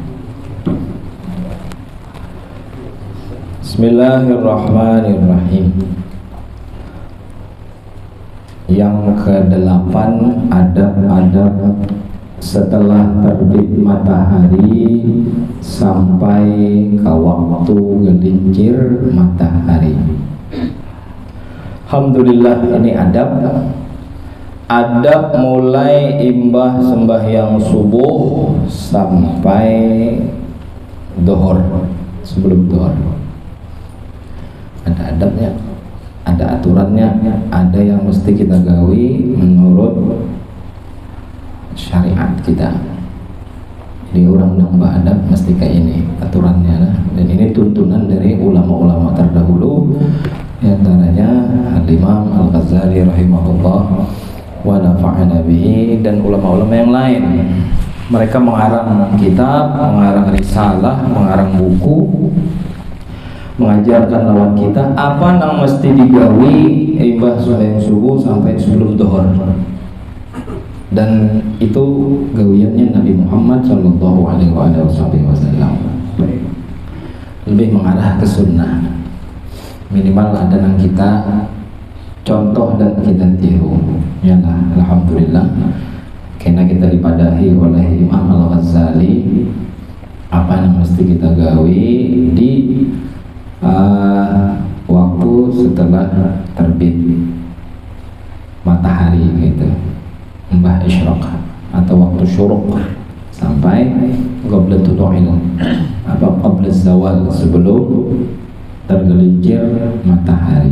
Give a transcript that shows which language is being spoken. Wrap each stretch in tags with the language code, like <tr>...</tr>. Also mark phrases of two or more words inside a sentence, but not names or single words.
<ar>بسم الله الرحمن الرحيم.</ar> <bjn>Yang ke-8 adab-adab setelah terbit matahari sampai ke waktu gelincir matahari. Alhamdulillah, ini adab. Adab mulai imbah sembahyang subuh sampai zuhur, sebelum zuhur. Ada adabnya, ada aturannya, ada yang mesti kita gawi menurut syariat kita. Jadi orang nambah adab mesti kayak ini aturannya lah. Dan ini tuntunan dari ulama-ulama terdahulu, antaranya Al-Imam Al-Ghazali</bjn> <ar>رحمه الله ونفعنا به,</ar> <bjn>dan ulama-ulama yang lain. Mereka mengarang kitab, mengarang risalah, mengarang buku, mengajarkan lawan kita apa yang mesti digawi imbah sembahyang subuh sampai sebelum zuhur. Dan itu gawiannya Nabi Muhammad</bjn> <ar>صلى الله عليه وسلم.</ar> <bjn>Lebih mengarah ke sunnah. Minimal ada yang kita contoh dan kita tiru. Ya lah, alhamdulillah. Karena kita dipadahi oleh Imam Al-Ghazali, apa yang mesti kita gawi di waktu setelah terbit matahari gitu, mbah isyraq atau waktu syuruk sampai</bjn> <ar>قبل طلوع</ar> <bjn>apa</bjn> <ar>قبل الزوال,</ar> <bjn>sebelum tergelincir matahari.</bjn>